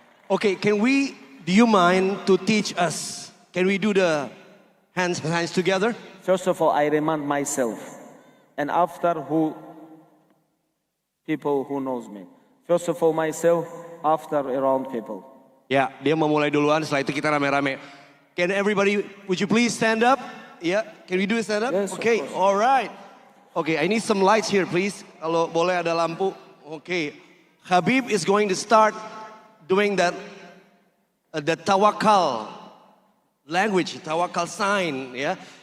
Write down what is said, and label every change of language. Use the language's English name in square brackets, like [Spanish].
[English] Okay, do you mind to teach us? Can we do the hands together? First of all, I remind myself. And after people who knows me. First of all, myself, after around people. [Indonesian] Ya, dia memulai duluan, setelah itu kita rame-rame. [English] Can everybody, would you please stand up? Yeah, can we do a stand up? Yes, of Okay, course. all right. Okay, I need some lights here, please. Kalau boleh ada lampu. Okay, Khabib is going to start doing that, the tawakal language, tawakal sign, ya.